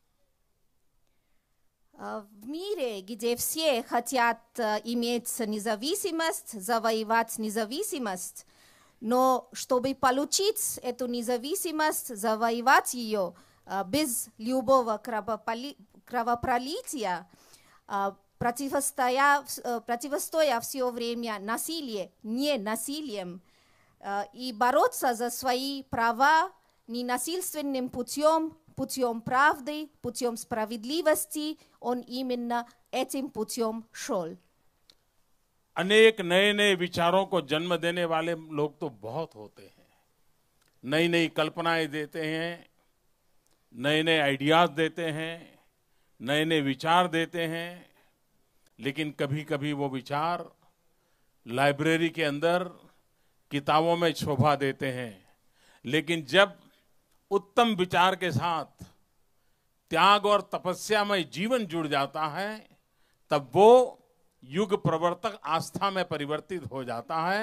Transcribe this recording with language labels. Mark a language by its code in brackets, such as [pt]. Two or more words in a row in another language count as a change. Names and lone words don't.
[ru] В мире, где все хотят иметь независимость, завоевать независимость, но чтобы получить эту независимость, завоевать ее без любого кровопролития, противостоя все время насилию, не насилием, и бороться за свои права ненасильственным путем, путем правды, путем справедливости, он именно этим путем шел. [hi] अनेक नए नए विचारों को जन्म देने वाले लोग तो बहुत होते हैं, नई नई कल्पनाएं देते हैं, नए नए आइडियाज देते हैं, नए नए विचार देते हैं, लेकिन कभी कभी वो विचार लाइब्रेरी के अंदर किताबों में शोभा देते हैं, लेकिन जब उत्तम विचार के साथ त्याग और तपस्या में जीवन जुड़ जाता है, तब वो युग प्रवर्तक आस्था में परिवर्तित हो जाता है।